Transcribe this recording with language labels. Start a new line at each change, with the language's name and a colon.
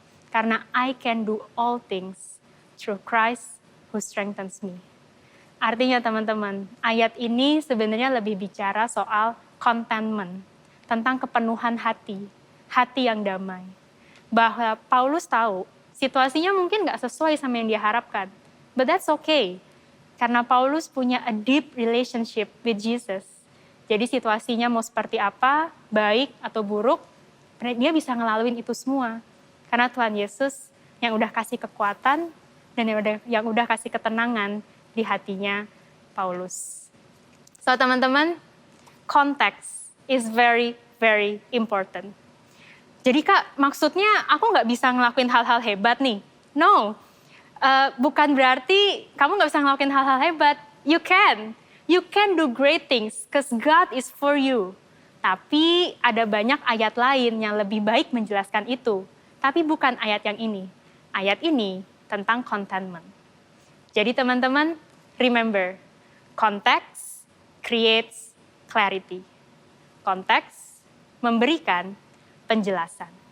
English: Karena I can do all things through Christ who strengthens me.
Indonesian: Artinya teman-teman, ayat ini sebenarnya lebih bicara soal contentment, tentang kepenuhan hati, hati yang damai. Bahwa Paulus tahu, situasinya mungkin nggak sesuai sama yang dia harapkan.
English: But that's okay.
Indonesian: Karena Paulus punya
English: a deep relationship with Jesus.
Indonesian: Jadi situasinya mau seperti apa, baik atau buruk, dia bisa ngelaluin itu semua. Karena Tuhan Yesus yang udah kasih kekuatan dan yang udah kasih ketenangan di hatinya Paulus. So teman-teman, konteks
English: is very, very important.
Indonesian: Jadi Kak, maksudnya aku nggak bisa ngelakuin hal-hal hebat nih. No, bukan berarti kamu nggak bisa ngelakuin hal-hal hebat.
English: You can do great things because God is for you.
Indonesian: Tapi ada banyak ayat lain yang lebih baik menjelaskan itu. Tapi bukan ayat yang ini. Ayat ini tentang contentment. Jadi teman-teman,
English: remember, context creates clarity.
Indonesian: Konteks memberikan penjelasan.